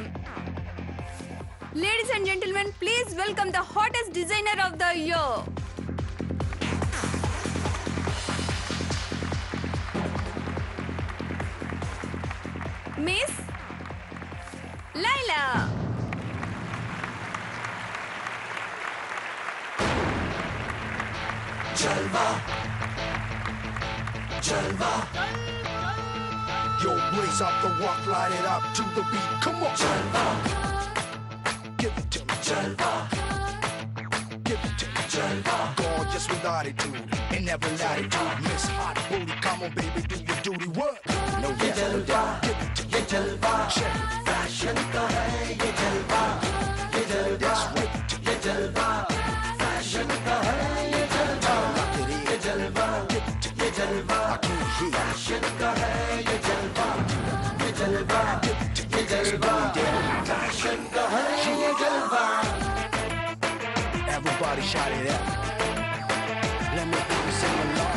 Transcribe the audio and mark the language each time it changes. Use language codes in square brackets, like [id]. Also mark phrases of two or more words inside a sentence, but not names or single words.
[en] Ladies and gentlemen, please welcome the hottest designer of the year. మిస్ లైలా. Yo, blaze up the walk, light it up to the beat. Come on, Jalva. Give it to me, Jalva. Give it to me, Jalva. Gorgeous with attitude and never latitude. Miss Hot Booty, come on, baby, do your duty. What? No, yes, Jalva. Give it to me, Jalva. Check [hi] फ़ैशन का है ये जलवा. ये जलवा. [en] That's right, [hi] ये जलवा। फ़ैशन का है ये जलवा. [en] Lock it in, [hi] ये जलवा. [en] Give it to me, Jalva. I can't hear. [hi] फ़ैशन का है ये जलवा। ये जलवा. [en] Give it to me, Jalva. [hi] फ़ैशन का है ये जलवा. [en] Everybody shout it out. Let me hear you sing along.